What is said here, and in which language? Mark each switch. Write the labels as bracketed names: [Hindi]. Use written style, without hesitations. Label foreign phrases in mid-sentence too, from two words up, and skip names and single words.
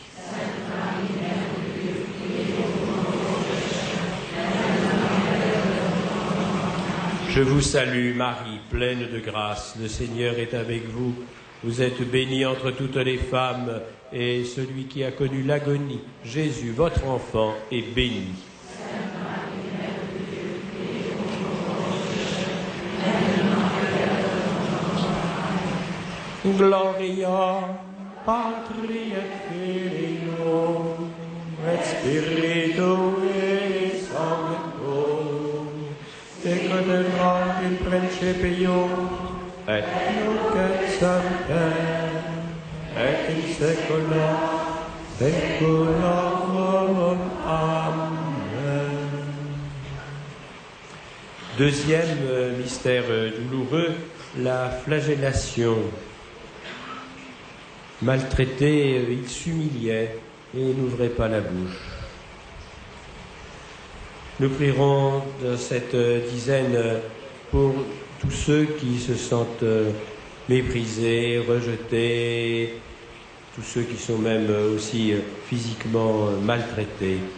[French] Je vous salue, Marie, pleine de grâce, le Seigneur est avec vous. Vous êtes bénie entre toutes les femmes, et celui qui a connu l'agonie, Jésus, votre enfant, est béni. [Latin] Gloria Patri et Filio et Spiritui Sancto, et in principio et nunc et semper et in saecula saeculorum. Amen. [French] Deuxième mystère douloureux, la flagellation. Maltraité, il s'humiliait et n'ouvrait pas la bouche. Nous prierons dans cette dizaine pour tous ceux qui se sentent méprisés, rejetés, tous ceux qui sont même aussi physiquement maltraités,